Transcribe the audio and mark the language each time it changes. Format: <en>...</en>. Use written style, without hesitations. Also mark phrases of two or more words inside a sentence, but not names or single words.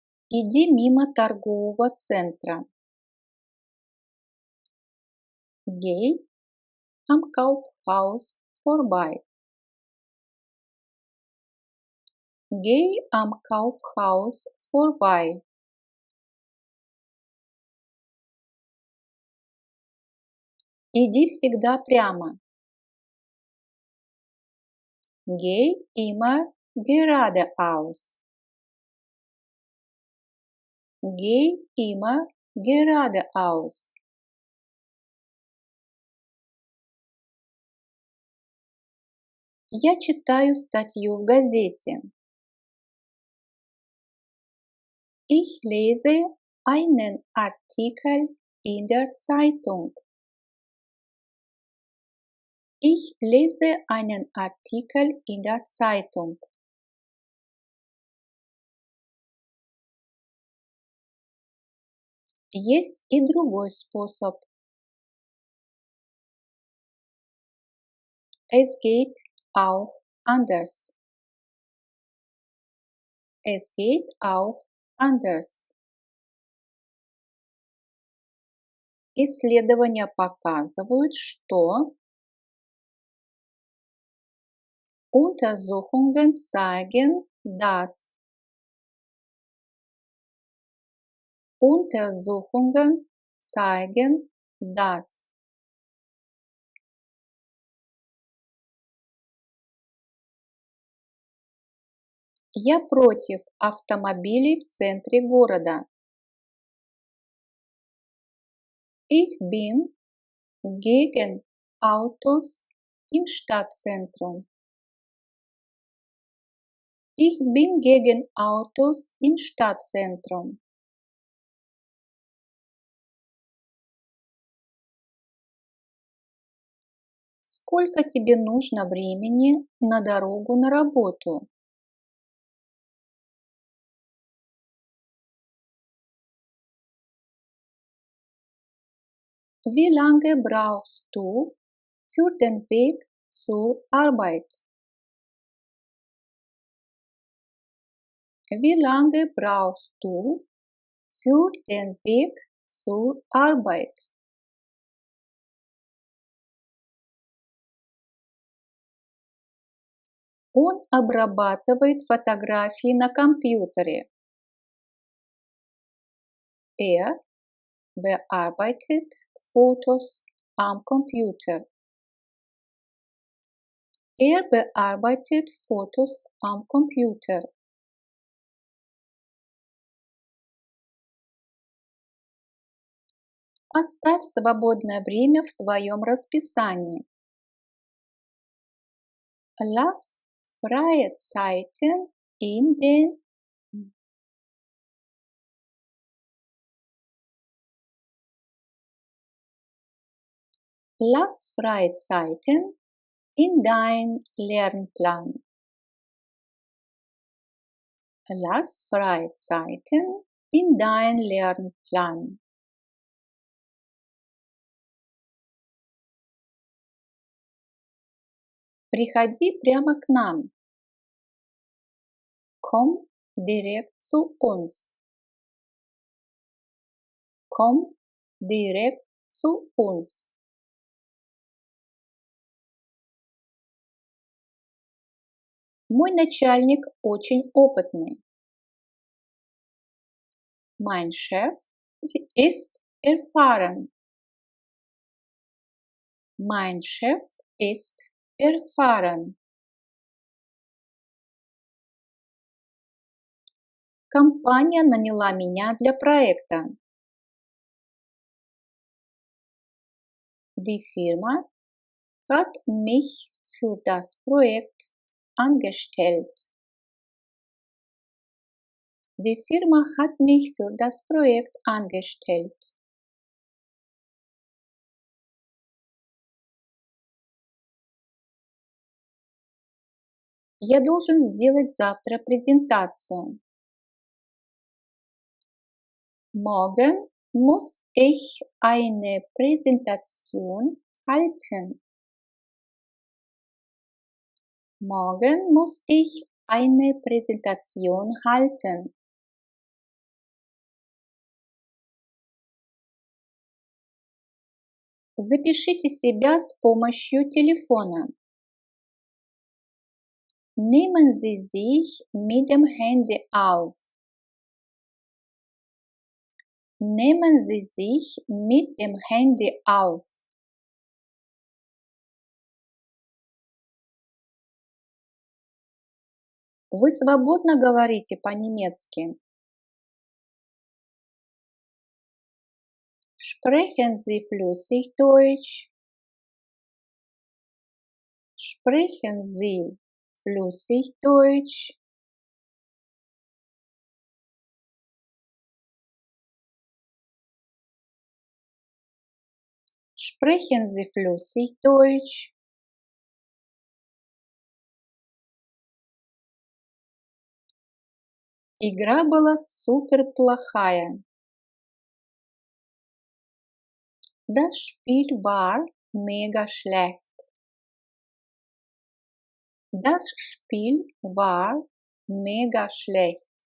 <ru>Иди мимо торгового центра.</ru> <de>Geh am Kaufhaus vorbei. Geh am Kaufhaus vorbei.</de> <ru>Иди всегда прямо.</ru> <de>Geh immer geradeaus. Geh immer geradeaus.</de> <ru>Я читаю статью в газете.</ru> <de>Ich lese einen Artikel in der Zeitung. Ich lese einen Artikel in der Zeitung.</de> <ru>Есть и другой способ.</ru> <de>Es geht auch anders. Es geht auch anders.</de> <ru>Исследования показывают, что</ru> <de>Untersuchungen zeigen, dass Untersuchungen zeigen, dass</de> <ru>я против автомобилей в центре города.</ru> <de>Ich bin gegen Autos im Stadtzentrum. Ich bin gegen Autos im Stadtzentrum.</de> <ru>Сколько тебе нужно времени на дорогу на работу?</ru> <de>Wie lange brauchst du für den Weg zur Arbeit? Wie lange brauchst du für den Weg zur Arbeit?</de> <ru>Он обрабатывает фотографии на компьютере.</ru> <de>Er bearbeitet Fotos am Computer. Er bearbeitet Fotos am Computer.</de> <ru>Оставь свободное время в твоем расписании.</ru> <de>Lass freie Zeiten in den Lass freie Zeiten in dein Lernplan. Lass freie Zeiten in dein Lernplan.</de> <ru>Приходи прямо к нам.</ru> <de>Komm direkt zu uns. Komm direkt zu uns.</de> <ru>Мой начальник очень опытный.</ru> <de>Mein Chef ist erfahren. Mein Chef ist erfahren.</de> <ru>Компания наняла меня для проекта.</ru> <de>Die Firma hat mich für das Projekt angestellt. Die Firma hat mich für das Projekt angestellt.</de> <ru>Я должен сделать завтра презентацию.</ru> <de>Morgen muss ich eine Präsentation halten. Morgen muss ich eine Präsentation halten.</de> <ru>Запишите себя с помощью телефона.</ru> <de>Nehmen Sie sich mit dem Handy auf. Nehmen Sie sich mit dem Handy auf.</de> <ru>Вы свободно говорите по-немецки?</ru> <de>Sprechen Sie flüssig Deutsch? Sprechen Sie flüssig Deutsch? Sprechen Sie flüssig Deutsch?</de> <ru>Игра была супер плохая.</ru> <de>Das Spiel war mega schlecht. Das Spiel war mega schlecht.</de>